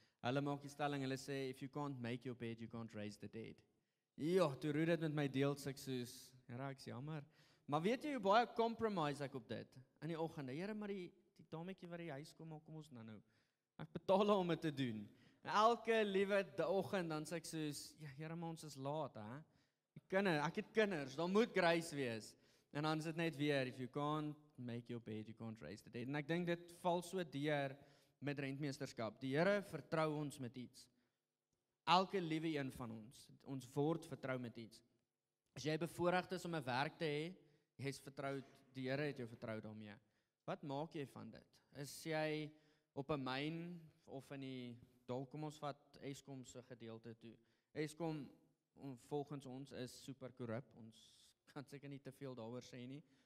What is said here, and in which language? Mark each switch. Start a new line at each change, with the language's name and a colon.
Afrikaans: Hulle maak die stelling, hulle sê
English: if you can't make your bed, you can't raise the dead.
Afrikaans: Ja, toe roer dit met my deels ek soos, ja, ek's jammer. Maar weet jy hoe baie compromise ek op dit in die oggende. Here, maar die dametjie wat die huis kom ons nou. Ek betaal haar om dit te doen. Elke liewe oggend dan sê ek soos, ja, Here, maar ons is laat, hè. Ek het kinders, dan moet grace wees. En dan is dit net weer,
English: if you can't make your bed, you can't raise the dead.
Afrikaans: En ek dink dit val so deur met rentmeesterskap. Die Here vertrou ons met iets. Elke liewe een van ons word vertrou met iets. As jy bevoorreg is om 'n werk te hê, jy's vertrou, die Here het jou vertrou daarmee. Wat maak jy van dit? Is jy op 'n myn of in die dalk kom ons vat Eskom se gedeelte toe. Eskom volgens ons is super korrup. Ons kan seker nie te veel daaroor sê nie.